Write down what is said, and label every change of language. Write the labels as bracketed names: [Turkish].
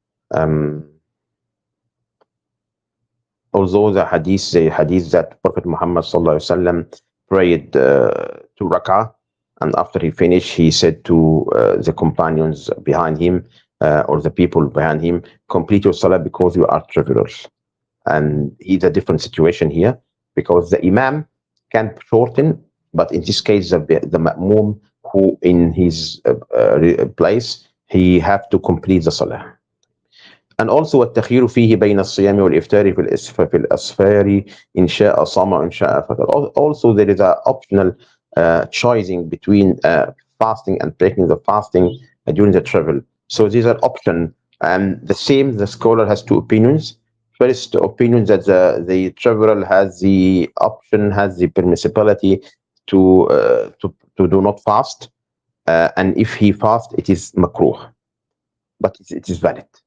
[English] Um, Although the hadith that Prophet Muhammad sallallahu alaihi wasallam prayed 2 rak'ah, and after he finished, he said to the companions behind him or the people behind him, complete your salah because you are travelers. And it's a different situation here because the imam can shorten, but in this case, the ma'mum who in his place, he have to complete the salah. [Arabic] And also التخيير فيه بين الصيام والإفطار في الأسفار إن شاء صام وإن شاء فطر. [English] Also there is a optional choosing between fasting and breaking the fasting during the travel. So these are option, and the same, the scholar has two opinions. First opinion that the traveler has the option, has the permissibility to do not fast, and if he fast, it is makruh, but it is valid.